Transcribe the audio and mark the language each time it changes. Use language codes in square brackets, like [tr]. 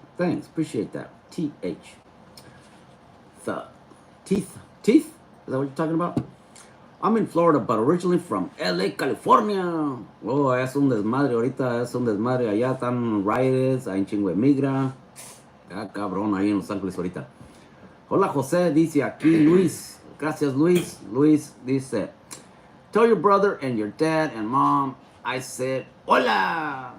[en] Thanks, appreciate that. TH. Teeth? Is that what you're talking about? I'm in Florida, but originally from LA, California. [es] Oh, es un desmadre ahorita, es un desmadre. Allá están riots, hay un chingo de migra. Ah, cabrón, ahí en Los Ángeles ahorita. Hola, José, dice aquí Luis. Gracias, Luis. [en] Luis [es] dice, [en] tell your brother and your dad and mom I said, [es] hola.